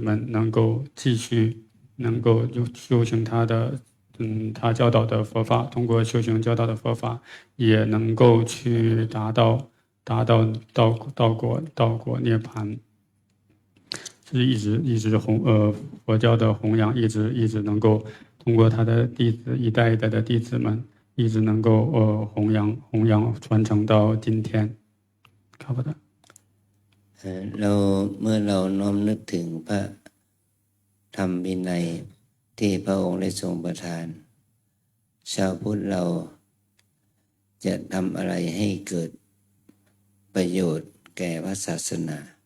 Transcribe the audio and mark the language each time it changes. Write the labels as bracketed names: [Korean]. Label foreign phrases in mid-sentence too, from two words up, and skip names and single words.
[Chinese] 们能够继续能够修行他教导的佛法，通过修行教导的佛法，也能够去达到道果涅槃，是一直佛教的弘扬，一直能够通过他的弟子一代一代的弟子们。一直能够弘扬传承到今天。 [Thai] ครับผม เมื่อเราน้อมนึกถึงพระธรรมวินัยที่พระองค์ได้ทรงประทานชาวพุทธเราจะทำอะไรให้เกิดประโยชน์แก่พระศาสนา